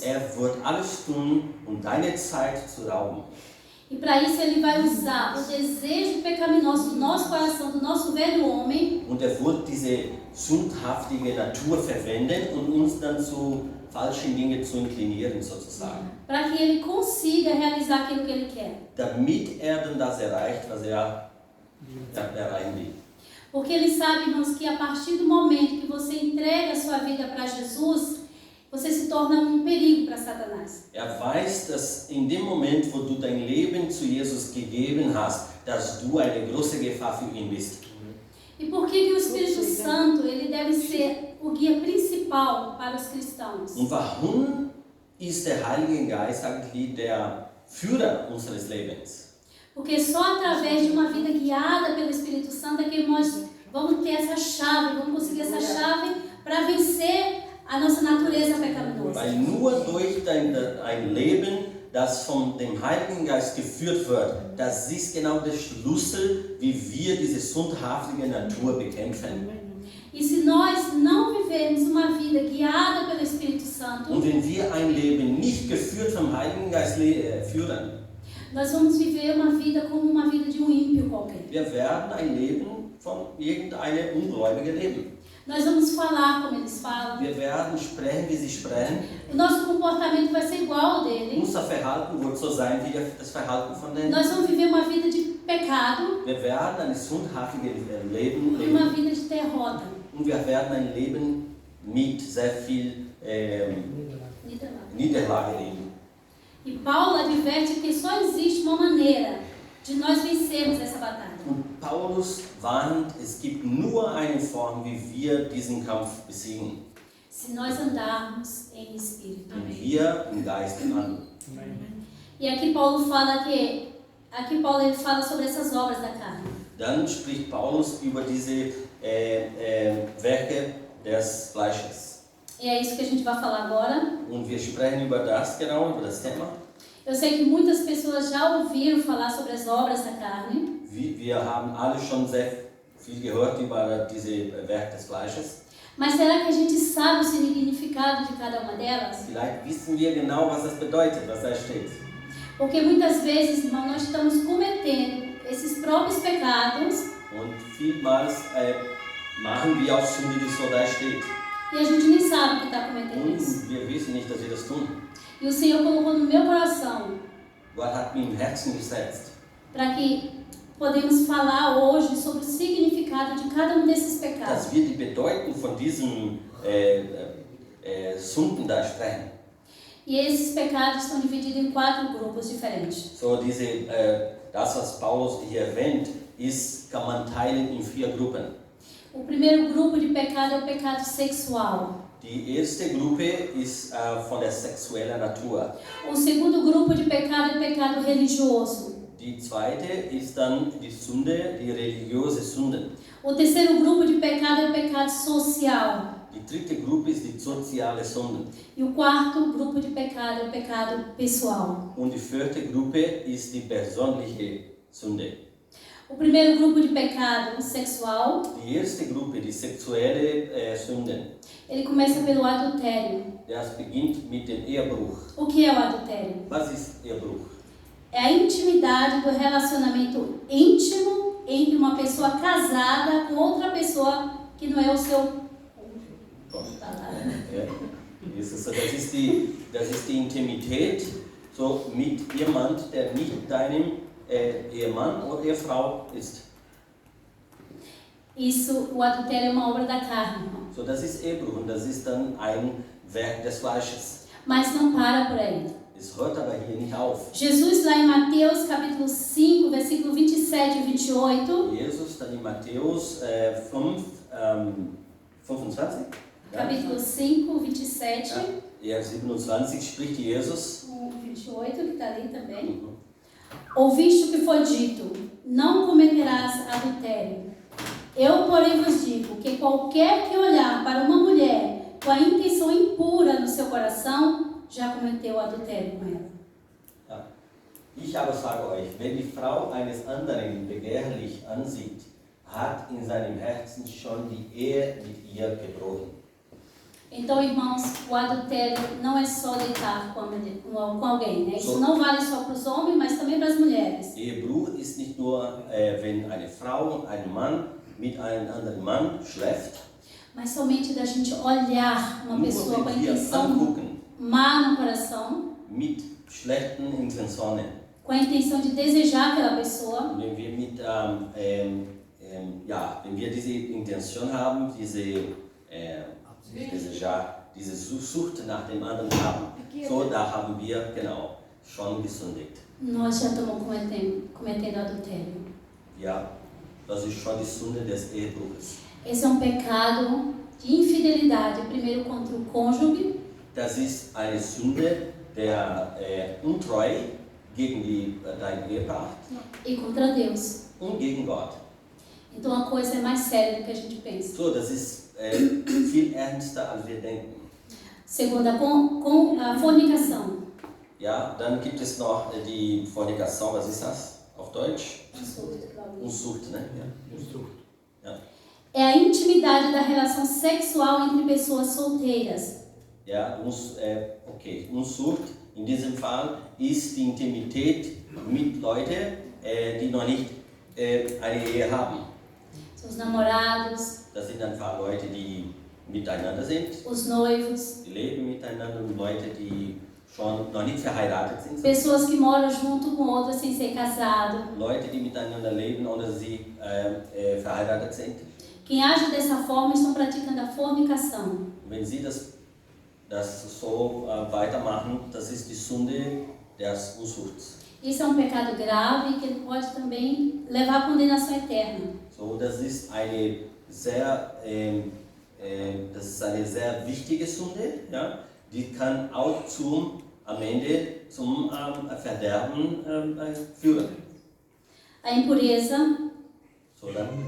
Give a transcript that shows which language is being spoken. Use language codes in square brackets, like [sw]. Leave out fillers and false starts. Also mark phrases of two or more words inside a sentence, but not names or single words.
[de] Wird alles tun, um deine Zeit zu rauben. [pt] E para isso ele vai usar o desejo pecaminoso do nosso coração, do nosso velho homem. [de] Und wird diese sündhaftige Natur verwenden, um uns dann zu falschen Dingen zu inklinieren, sozusagen. [pt] Para que ele consiga realizar aquilo que ele quer. [de] Damit dann das erreicht, was erreichen will. [pt] Porque ele sabe, irmãos, que a partir do momento que você entrega a sua vida para Jesus, você se torna um perigo para Satanás. [de] Weiß, dass in dem Moment, wo du dein Leben zu Jesus gegeben hast, dass du eine große Gefahr für ihn bist. [pt] E por que o Espírito Santo ele deve ser o guia principal para os cristãos? [de] Und warum ist der Heilige Geist eigentlich der Führer unseres Lebens? [pt] Porque só através de uma vida guiada pelo Espírito Santo é que nós vamos ter essa chave, vamos conseguir essa chave para vencer a nossa natureza pecaminosa. [de] Weil nur durch ein Leben, das von dem Heiligen Geist geführt wird, das ist genau der Schlüssel, wie wir diese sündhaftige Natur bekämpfen. [pt] E se nós não vivermos uma vida guiada pelo Espírito Santo, [de] Und wenn wir ein Leben nicht geführt vom Heiligen Geist führen, [pt] nós vamos viver uma vida como uma vida de um ímpio qualquer. [de] wir werden ein Leben von irgendeinem Ungläubigen leben. [pt] Nós vamos falar como eles falam. [de] Wir werden sprechen, wie sie sprechen. [pt] O nosso comportamento vai ser igual ao dele. [de] Unser Verhalten wird so sein wie das Verhalten von denen. [pt] Nós vamos viver uma vida de pecado [de] Wir werden ein sündhaftiges Leben [pt] e uma [de] leben. [pt] vida de derrota. [de] Und wir werden ein Leben mit sehr viel Niederlage leben. [pt] E Paulo adverte que só existe uma maneira de nós vencermos essa batalha. [de] Und Paulus warnt, es gibt nur eine Form, wie wir diesen Kampf besiegen. [pt] Se nós andarmos em espírito. [de] Wenn wir im Geist handeln. [pt] E aqui Paulo ele fala sobre essas obras da carne. [de] Dann spricht Paulus über diese Werke des Fleisches. [pt] E é isso que a gente vai falar agora. [de] Und wir sprechen über das Thema. [pt] Eu sei que muitas pessoas já ouviram falar sobre as obras da carne. [de] Wir haben alle schon sehr viel gehört über diese Werke des Fleisches. [pt] Mas será que a gente sabe o significado de cada uma delas? [de] Vielleicht wissen wir genau, was das bedeutet, was da steht. [pt] Porque muitas vezes, irmão, nós estamos cometendo esses próprios pecados. [de] Und vielmals machen wir auch Sünde, die so da steht. [pt] E a gente nem sabe que está cometendo isso. [de] Und wir wissen nicht, dass wir das tun. [pt] E o Senhor colocou no meu coração [de] Gott hat mir im Herzen gesetzt, [pt] para que podemos falar hoje sobre o significado de cada um desses pecados. [de] dass wir die Bedeutung von diesen Sünden da sprechen. [pt] E esses pecados estão divididos em 4 grupos diferentes. [de] So das, was Paulus hier erwähnt, kann man teilen in 4 Gruppen. [pt] O primeiro grupo de pecado é o pecado sexual. [de] Die erste Gruppe ist von der sexuellen Natur. [pt] O segundo grupo de pecado é o pecado religioso. [de] Die zweite ist dann die Sünde, die religiöse Sünde. [pt] O terceiro grupo de pecado é o pecado social. [de] Die dritte Gruppe ist die soziale Sünde. [pt] E o quarto grupo de pecado é o pecado pessoal. [de] Und die vierte Gruppe ist die persönliche Sünde. [pt] O primeiro grupo de pecado sexual, [de] Die erste Gruppe, die sexuelle Sünden, [pt] ele começa pelo adultério. [de] das beginnt mit dem Ehebruch. [pt] O que é o adultério? [de] Was ist Ehebruch? [pt] É a intimidade do relacionamento íntimo entre uma pessoa casada com outra pessoa que não é o seu... [de] Ja. Das ist die Intimität so mit jemand, der nicht deinem Ehemann oder Ehefrau ist. [pt] Isso, o adultério é uma obra da carne, irmão. [de] So, das ist Ehebruch und das ist dann ein Werk des Fleisches. [pt] Mas não para por aí. [de] Es hört aber hier nicht auf. [pt] Jesus, lá em Mateus capítulo 5, versículo 27 e 28, [de] Jesus dann in Matthäus 5, 25, ja? [pt] capítulo 5, 27, [de] Ja, 27 spricht Jesus. [pt] o 28, que está ali também. Mhm. Ouviste o que foi dito, não cometerás adultério. Eu, porém, vos digo que qualquer que olhar para uma mulher com a intenção impura no seu coração, já cometeu adultério com ela. [de] Ja. Ich aber sage euch, wenn die Frau eines anderen begehrlich ansieht, hat in seinem Herzen schon die Ehe mit ihr gebrochen. [pt] Então, irmãos, o adultério não é só deitar com alguém, né? Isso não vale só para os homens, mas também para as mulheres. [de] Ehebruch ist nicht nur, wenn eine Frau, ein Mann mit einem anderen Mann schläft, [pt] Mas somente da gente olhar uma [de] nur [pt] pessoa com a [de] wenn wir [pt] intenção [de] angucken, [pt] má no coração, [de] mit schlechten Intentionen, [pt] com a intenção de desejar aquela pessoa, [de] wenn wir wenn wir diese Intention haben, diese Sucht nach dem anderen haben, so da haben wir genau schon gesündigt. [pt] nós já estamos cometendo adultério. [de] Ja, das ist schon die Sünde des Ehebruches. [pt] Esse é um pecado de infidelidade, primeiro contra o cônjuge, [de] Das ist eine Sünde der Untreue gegen dein Ehepaar [pt] e contra Deus. [de] und gegen Gott. [pt] Então a coisa é mais séria do que a gente pensa. [de] So, das ist viel ernster, als wir denken. [pt] Segunda, com a fornicação. [de] Ja, dann gibt es noch die Fornikation, was ist das auf Deutsch? Unzucht, ne? Ja. [pt] É a intimidade da relação sexual entre pessoas solteiras. [de] Ja, okay. Unzucht in diesem Fall ist die Intimität mit Leuten, die noch nicht eine Ehe haben. [pt] São os namorados, [de] Das sind einfach Leute, die miteinander sind, [pt] os noivos, [de] die leben miteinander und Leute, die schon noch nicht verheiratet sind. [pt] pessoas que moram junto com outras sem ser casado. [de] Leute, die miteinander leben, ohne sie verheiratet sind. [pt] Quem age dessa forma estão praticando a fornicação. [de] Wenn sie das so weitermachen, das ist die Sünde des Unzuchts. [pt] Isso é um pecado grave que pode também levar à condenação eterna. [de] So, das ist eine sehr wichtige Sünde, ja? Die kann auch am Ende zum Verderben führen. [pt] A impureza, [de] So, dann